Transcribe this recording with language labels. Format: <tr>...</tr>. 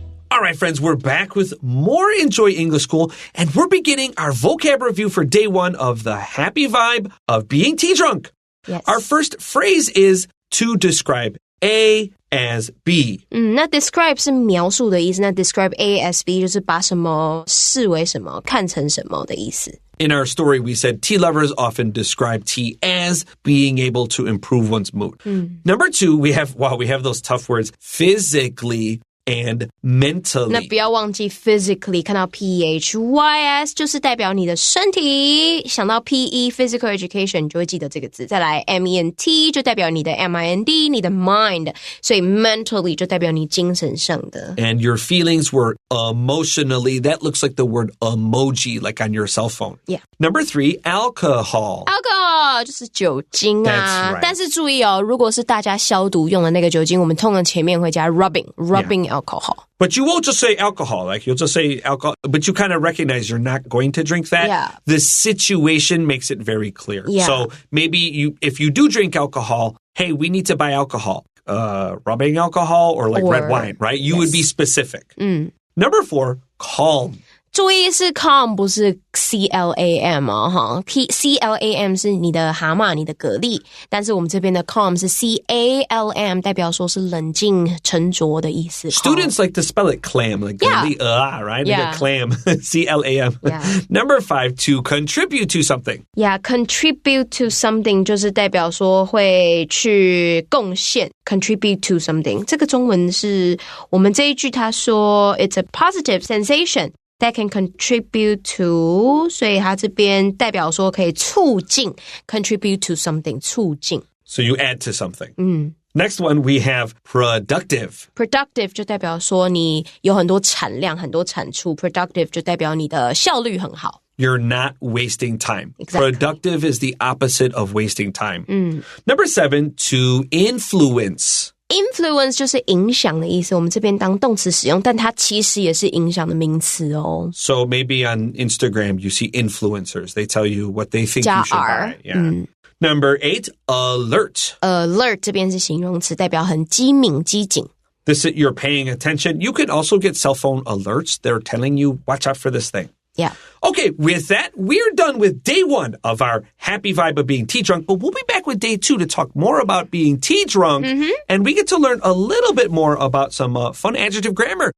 <en>All right, friends, we're back with more Enjoy English School, and we're beginning our vocab review for day one of the happy vibe of being tea drunk. Yes. Our first phrase is to describe A as B.</en> <zh>那 describe 是描述的意思，那 describe A as B 就是把什么视为什么，看成什么的意思。</zh> <en>In our story, we said tea lovers often describe tea as being able to improve one's mood. Number two, we have those tough words, physically and mentally.</en> <zh>那不要忘记 physically 看到 P-H-Y-S 就是代表你的身体，想到 P-E physical education 你就会记得这个字。再来 M-E-N-T 就代表你的 M-I-N-D 你的 mind， 所以 mentally 就代表你精神上的。</zh> <en>And your feelings were emotionally, that looks like the word emoji like on your cell phone. Yeah. Number three, alcohol.</en> <zh>Alcohol 就是酒精啊。</zh> <en>That's right.</en> <zh>但是注意哦，如果是大家消毒用的那个酒精，我们通常前面会加 rubbing alcohol.</zh> <en>But you won't just say alcohol, like you'll just say alcohol, but you kind of recognize you're not going to drink that. Yeah. The situation makes it very clear. Yeah. So maybe if you do drink alcohol, hey, we need to buy alcohol. Rubbing alcohol or red wine, right? You would be specific. Number four, calm.</en> <zh>注意是 calm 不是 C-L-A-M 哦哈 C-L-A-M 是你的蛤蟆你的蛤蜊，但是我们这边的 calm 是 C-A-L-M 代表说是冷静沉着的意思。</zh> <en>Students like to spell it clam, like right? They get clam, C-L-A-M. Yeah. Number five, to contribute to something.</en> <zh>Yeah, contribute to something 就是代表说会去贡献 contribute to something 这个中文是我们这一句他说 it's a positive sensation that can contribute to 所以它这边代表说可以促进 contribute to something 促进</zh> <en>So you add to something. Next one, we have productive.</en> <zh>Productive 就代表说你有很多产量很多产出 Productive 就代表你的效率很好</zh> <en>You're not wasting time. Exactly. Productive is the opposite of wasting time. Number seven, to influence.</en> <zh>Influence 就是影响的意思，我们这边当动词使用，但它其实也是影响的名词哦。</zh> <en>So maybe on Instagram you see influencers. They tell you what they think you should buy. Yeah. Number eight, alert.</en> <zh>Alert 这边是形容词，代表很机敏、机警。</zh> <en>This is you're paying attention. You could also get cell phone alerts. They're telling you, watch out for this thing. Yeah. Okay, with that, we're done with day one of our happy vibe of being tea drunk, but we'll be back with day two to talk more about being tea drunk, and we get to learn a little bit more about some fun adjective grammar.</en>